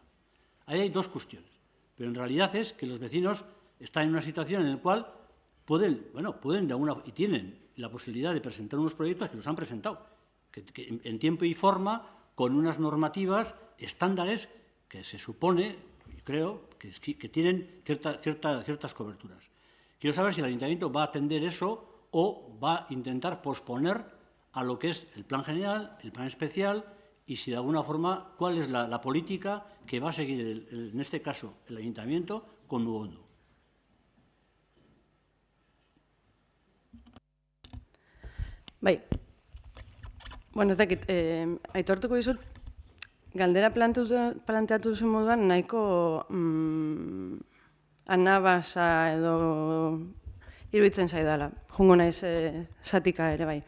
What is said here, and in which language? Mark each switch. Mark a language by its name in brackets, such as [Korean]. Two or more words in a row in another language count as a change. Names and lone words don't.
[Spanish] Ahí hay dos cuestiones, pero en realidad es que los vecinos están en una situación en la cual pueden de alguna y tienen la posibilidad de presentar unos proyectos que los han presentado, que en tiempo y forma, con unas normativas, estándares, que se supone, creo, que tienen ciertas coberturas. Quiero saber si el ayuntamiento va a atender eso o va a intentar posponer a lo que es el plan general, el plan especial, y si de alguna forma, cuál es la política que va a seguir, en este caso, el ayuntamiento con Mugondo. [Basque] Bai, ez dakit, aitortuko dizut, galdera planteatu zuen moduan nahiko anabasa edo iruditzen zaidala, jungo naiz zatika ere bai.